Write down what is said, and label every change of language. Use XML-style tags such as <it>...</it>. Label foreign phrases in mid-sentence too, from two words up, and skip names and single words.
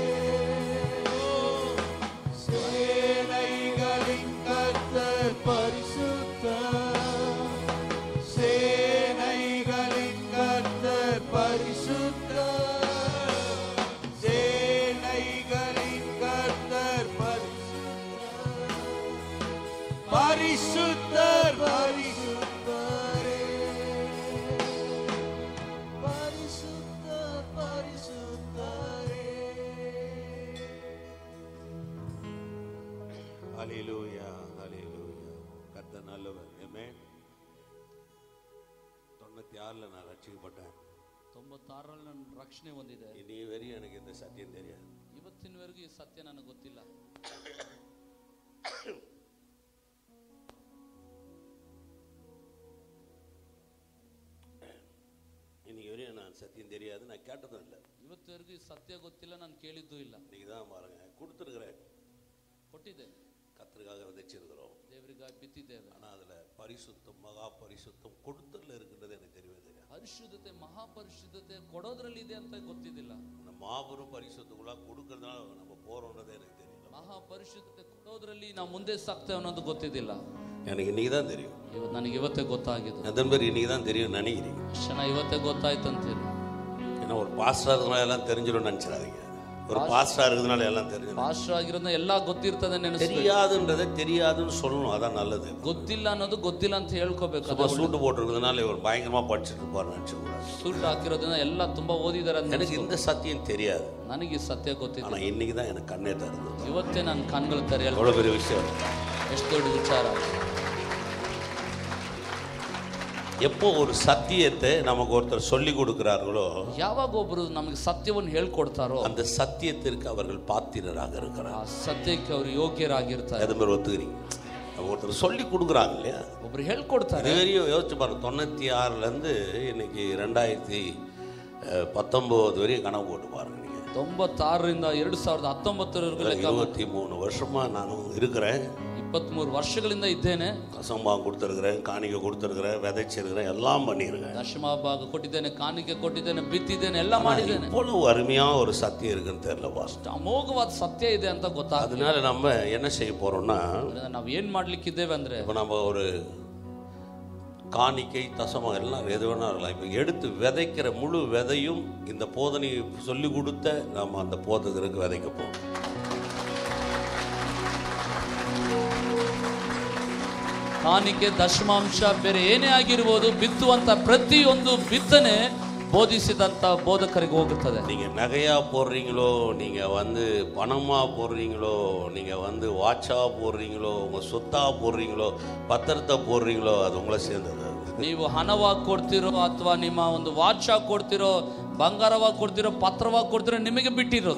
<ta>சேனைகளின் கர்த்தர் பரிசுத்தர் சேனைகளின் கர்த்தர் பரிசுத்தர் சேனைகளின் கர்த்தர் பரிசுத்தர் பரிசுத்தரே பரிசுத்தர் பரிசுத்தரே. ஹல்லேலூயா ஹல்லேலூயா. கர்த்தர் நல்லவர். ஆமென். 96ல நான் ரட்சிக்கப்பட்டேன்.</ta> <kn>96ರಲ್ಲಿ ನಾನು ರಕ್ಷಣೆ ಹೊಂದಿದೆ. ಇನ್ನೀವರೆಗೂ ನನಗೆ</kn> <ta>இந்த சத்தியம் தெரியாது.</ta> <kn>ಇವತ್ತಿನವರೆಗೂ ಈ ಸತ್ಯ ನನಗೆ ಗೊತ್ತಿಲ್ಲ.</kn> <ta>இன்னைக்கு நான் சத்தியம் தெரியாது, நான் கேட்டதும் இல்லை.</ta> <kn>ಇವತ್ತಿನವರೆಗೂ ಈ ಸತ್ಯ ಗೊತ್ತಿಲ್ಲ, ನಾನು ಕೇಳಿದ್ದೂ ಇಲ್ಲ.</kn> <ta>இன்னைக்கு தான் பாருங்க கொடுத்துருக்கிறேன்,</ta> <kn>ಕೊಟ್ಟಿದ್ದೇನೆ,</kn> <ta>கர்த்தருக்காக விதைச்சிருக்கிறோம்,</ta> <kn>ದೇವರಿಗಾಗಿ ಬಿತ್ತಿದ್ದೇವೆ.</kn> <ta>ஆனால் அதில் பரிசுத்தம் மகா பரிசுத்தம் கொடுத்தல இருக்கிறது எனக்கு தெரியவே தெரியாது.</ta> <kn>ಪರಿಶುದ್ಧತೆ ಮಹಾಪರಿಶುದ್ಧತೆ ಕೊಡೋದ್ರಲ್ಲಿ ಇದೆ ಅಂತ ಗೊತ್ತಿದ್ದಿಲ್ಲ.</kn> <ta>நம்ம மாபெரும் பரிசுத்தக்குள்ள கொடுக்கறதுனால நம்ம போறோம்ன்றதே எனக்கு தெரியல.</ta> <kn>ಮಹಾಪರಿಶುದ್ಧತೆ ಕೊಡೋದ್ರಲ್ಲಿ ನಾವು ಮುಂದೆ ಸಾಕ್ತೇವೆ ಅನ್ನೋದು ಗೊತ್ತಿದ್ದಿಲ್ಲ.</kn> <ta>எனக்கு இன்னைக்கு தான் தெரியும்.</ta> <kn>ನನಗೆ ಇವತ್ತೇ ಗೊತ್ತಾಗಿದೆ.</kn> <ta>அதன் பேர் இன்னைக்கு தான் தெரியும் நினைக்கிறேன்.</ta> <kn>ಕ್ಷಣ ಇವತ್ತೇ ಗೊತ್ತಾಯ್ತು ಅಂತೀರಿ.</kn> <ta>ஏன்னா ஒரு பாஸ்டர் இருக்கிறதுனால எல்லாம் தெரிஞ்சிடும் நினைச்சிடாதீங்க. ஒரு பாஸ்டர் இருக்கிறதுனால எல்லாம் தெரிஞ்சிடும்.</ta> <kn>ಪಾಸ್ಟರ್ ಆಗಿರೋದ್ರಿಂದ ಎಲ್ಲ ಗೊತ್ತಿರ್ತದೆ ನೆನೆಸ್ಬೇಕು.</kn> <ta>தெரியாதுன்றதை தெரியாதுன்னு சொல்லணும், அதான் நல்லது.</ta> <kn>ಗೊತ್ತಿಲ್ಲ ಅನ್ನೋದು ಗೊತ್ತಿಲ್ಲ ಅಂತ ಹೇಳ್ಕೋಬೇಕು.</kn> <ta>சும்மா சூட்டு போட்டுருக்கிறதுனால இவர் பயங்கரமா படிச்சுட்டு இருப்பாரு நினைச்சுக்கூடாது.</ta> <kn>ಸೂಟ್ ಹಾಕಿರೋದ್ರಿಂದ ಎಲ್ಲ ತುಂಬಾ ಓದಿದಾರೆ ಅಂತ.</kn> <ta>எனக்கு இந்த சத்தியம் தெரியாது,</ta> <kn>ನನಗೆ ಈ ಸತ್ಯ ಗೊತ್ತಿಲ್ಲ.</kn> <ta>ஆனா இன்னைக்கு தான் எனக்கு கண்ணே தருது.</ta> <kn>ಇವತ್ತೇ ನನ್ನ ಕಣ್ಗಳು ತೆರೆಯಲ್ಲ.</kn> <ta>எவ்வளவு பெரிய விஷயம்,</ta> <kn>ಎಷ್ಟು ದೊಡ್ಡ ವಿಚಾರ.</kn> <ta>எப்போ ஒரு சத்தியத்தை நமக்கு ஒருத்தர் சொல்லி கொடுக்கிறார்களோ,</ta> <kn>ಯಾವಾಗ ಒಬ್ಬರು ನಮಗೆ ಸತ್ಯವನ್ನು ಹೇಳ್ಕೊಡ್ತಾರೋ</kn> <ta>அந்த சத்தியத்திற்கு அவர்கள் பாத்திரராக இருக்கிறார்.</ta> <kn>ಆ ಸತ್ಯಕ್ಕೆ ಅವರು ಯೋಗ್ಯರಾಗಿರ್ತಾರೆ.</kn> <ta>அது மாதிரி ஒத்துக்கிறீங்க? ஒருத்தர் சொல்லி கொடுக்குறாங்க இல்லையா,</ta> <kn>ಒಬ್ರು ಹೇಳ್ಕೊಡ್ತಾರೆ.</kn> <ta>இதுவரையும் யோசிச்சு பாருங்க. 96லேருந்து இன்னைக்கு 2019 வரையும் கனவு போட்டு பாருங்க. நீங்க</ta> <kn>96ರಿಂದ 2019</kn> <ta>23 வருஷமா நானும் இருக்கிறேன்.</ta> <kn>23 ವರ್ಷಗಳಿಂದ ಇದ್ದೇನೆ.</kn> <ta>தசமபாகம் கொடுத்துருக்கிறேன், காணிக்கை கொடுத்துருக்கிறேன், விதைச்சிருக்கிறேன், எல்லாம் பண்ணிருக்கேன்.</ta> <kn>ದಶಮಭಾಗ ಕೊಟ್ಟಿದ್ದೇನೆ, ಕಾಣಿಕೆ ಕೊಟ್ಟಿದ್ದೇನೆ, ಬಿತ್ತಿದ್ದೇನೆ, ಎಲ್ಲ ಮಾಡಿದ್ದೇನೆ.</kn> <ta>இவ்வளவு அருமையா ஒரு சத்தியம் இருக்குன்னு தெரியல பாஸ்டர்.</ta> <kn>ಅಮೋಘವಾದ ಸತ್ಯ ಇದೆ ಅಂತ ಗೊತ್ತಾಗ್ತದೆ.</kn> <ta>அதனால நம்ம என்ன செய்ய போறோம்னா,</ta> <kn>ನಾವು ಏನ್ ಮಾಡ್ಲಿಕ್ಕಿದ್ದೇವೆ ಅಂದ್ರೆ,</kn> <ta>இப்போ நம்ம ஒரு காணிக்கை தசமம் எல்லாம் எது வேணா இருக்கலாம். இப்போ எடுத்து விதைக்கிற முழு விதையும் இந்த போதனை சொல்லி கொடுத்த நம்ம அந்த போதகருக்கு விதைக்க போறோம்.</ta> <kn>ಕಾಣಿಕೆ ದಶಮಾಂಶ ಬೇರೆ ಏನೇ ಆಗಿರ್ಬೋದು, ಬಿತ್ತುವಂತ ಪ್ರತಿಯೊಂದು ಬಿತ್ತನೆ ಬೋಧಿಸಿದಂತ ಬೋಧಕರಿಗೆ ಹೋಗುತ್ತದೆ.</kn> <ta>நீங்க நகையா போடுறீங்களோ, நீங்க பணமா போடுறீங்களோ, நீங்க வாட்சா போடுறீங்களோ, உங்க சொத்தா போடுறீங்களோ, பத்திரத்தை போடுறீங்களோ, அது உங்களை சேர்ந்தது.</ta> <kn>ನೀವು ಹಣವಾಗಿ ಕೊಡ್ತಿರೋ ಅಥವಾ ನಿಮ್ಮ ಒಂದು ವಾಚ್ ಕೊಡ್ತಿರೋ, ಬಂಗಾರವಾಗಿ ಕೊಡ್ತಿರೋ, ಪತ್ರವಾಗಿ ಕೊಡ್ತಿರೋ, ನಿಮಗೆ ಬಿಟ್ಟಿರೋದು.</kn>